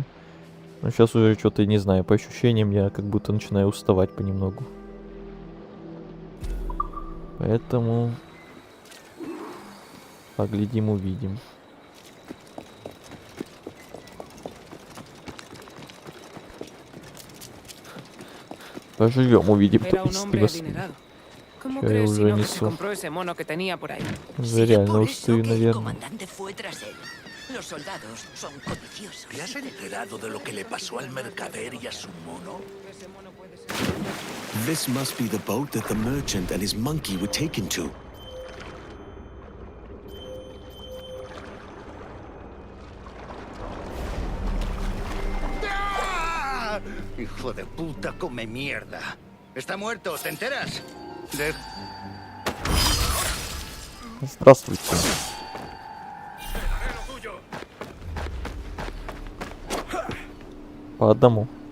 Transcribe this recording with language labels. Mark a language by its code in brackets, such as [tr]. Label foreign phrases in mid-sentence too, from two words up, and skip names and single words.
[ru] Но сейчас уже что-то не знаю. По ощущениям я как будто начинаю уставать понемногу. Поэтому поглядим, увидим. Поживем, увидим. [es] Era un hombre adinerado. ¿Cómo [ru] Я [es] crees si [ru] уже [es] no que se [ru] несу. [es] compró ese mono que tenía por ahí? [ru] Уже реально устаю, наверное. [es] comandante fue tras él. Los soldados son codiciosos. ¿Te has enterado de lo que le pasó al mercader y a su mono? [en] This must be the boat that the merchant and his monkey were taken to. [es] Hijo de puta, come mierda. Está muerto, ¿te enteras? De... [ru] Здравствуйте. По одному.